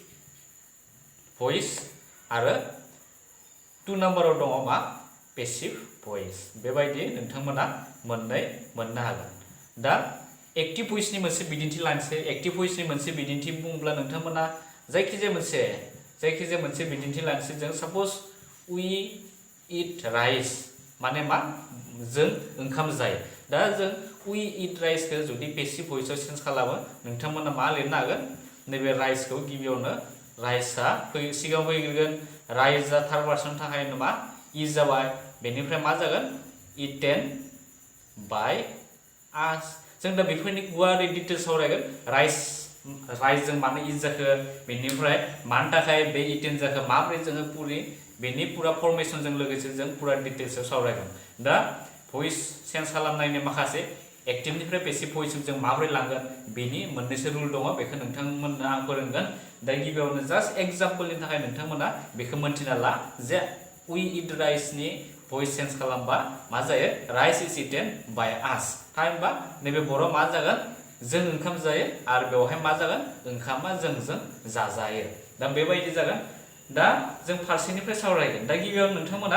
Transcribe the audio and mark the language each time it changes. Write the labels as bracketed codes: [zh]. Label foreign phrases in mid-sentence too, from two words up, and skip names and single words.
[brx] भइस आरो टु नाम्बाराव दङ मा [en] passive voice [brx] बेबायदि नोंथांमोना मोननै मोननो हागोन दा [en] active voiceनि [brx] मोनसे बिदिन्थि लानोसै [en] active voiceनि [brx] मोनसे बिदिन्थि बुङोब्ला नोंथांमोना जायखिजाया मोनसे बिदिन्थि लानोसै जों साप'ज [en] we eat rice [brx] माने मा जों ओंखाम जायो दा जों [en] we eat riceखौ [brx] जुदि [en] passive voiceआव [brx] चेन्ज खालामो नोंथांमोना मा लिरनो हागोन नैबे राइसखौ गिबियावनो राइसआ सिगाङाव फैग्रोगोन राइसआ [en] third person [brx] थाखाय मा इज जाबाय बेनिफ्राय मा जागोन [en] eaten by us [brx] जों दा बेफोरनि गुवारै डिटेल्स सावरायगोन राइसजों मानो इज जाखो बेनिफ्राय मानि थाखाय बे इटेन जाखो माबोरै जोङो बेनि पुरा फरमेसनजों लोगोसे जों पुरा डिटेल्सआव सावरायगोन दा भइस चेन्ज खालामनायनि माखासे एक्टिभनिफ्राय पेसिभ भइससिम जों माबोरै लांगोन बेनि मोननैसो रुल दङ बेखौ नोंथांमोननो आं फोरोंगोन दा गिबियावनो [en] just exampleनि [brx] थाखाय नोंथांमोना बेखौ मोनथिना ला जे [en] we eat riceनि [brx] भइस चेन्ज खालामबा मा जायो [en] rice is eaten by us [brx] थामहिनबा नैबे बर' मा जागोन जों ओंखाम जायो आरो बेवहाय मा जागोन ओंखामा जोंजों जाजायो दा बेबायदि जागोन दा जों फारसेनिफ्राय सावरायगोन दा गिबियाव नोंथांमोना